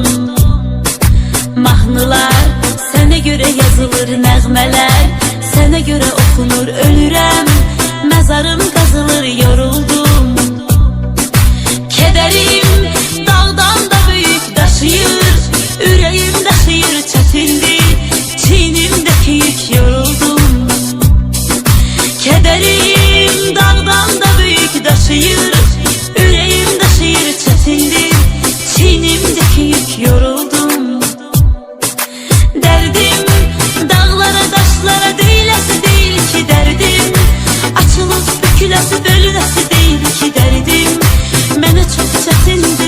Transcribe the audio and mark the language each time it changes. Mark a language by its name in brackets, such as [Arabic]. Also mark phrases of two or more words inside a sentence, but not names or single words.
[Azerbaijani] Mahnılar sənə görə yazılır, nəğmələr sənə görə oxunur, ölürəm, məzarım qazılır, yoruldum. Kədərim dağdan da büyük daşıyır, ürəyim daşıyır, çətindir, çiynimdəki yük, yoruldum. [Turkish] Kederim dağdan da büyük daşıyır, yüreğim daşıyır, çetindir, çiğnimdeki yük, yoruldum. Derdim dağlara taşlara değilesi değil ki derdim, açılıp bükülesi bölünesi değil ki derdim, mənə çok çetin